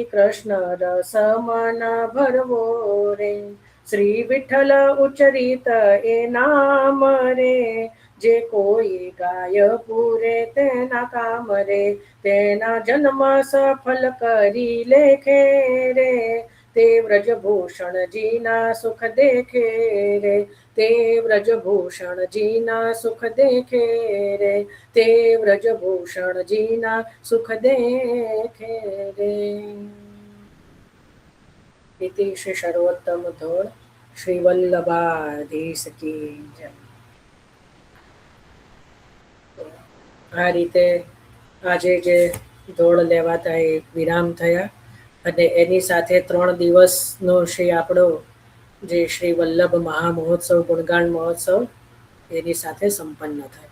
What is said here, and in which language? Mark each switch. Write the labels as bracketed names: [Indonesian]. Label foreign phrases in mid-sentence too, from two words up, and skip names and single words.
[Gujarati] કૃષ્ણ રસ મન ભરવો રે, શ્રી વિઠ્ઠલ ઉચ્ચરિત એ નામ રે, જે કોઈ ગાય પૂરે તેના કામ રે, તેના જન્મ સફલ કરી લેખે રે, તે વ્રજભૂષણજીના સુખ દેખે રે, તે વ્રજભૂષણજીના સુખ દેખે રે, તે વ્રજભૂષણજીના સુખ દેખે રે. [Sanskrit] इति श्री सर्वोत्तम धोड़ श्री वल्लभाधीश [Hindi] की जय. [Gujarati] આ રીતે આજે જે દોડ લેવાતા એ વિરામ થયા, અને એની સાથે 3 દિવસનો શ્રી આપણો જે શ્રી વલ્લભ મહામહોત્સવ ગુણગાન મહોત્સવ એની સાથે સંપન્ન થાય.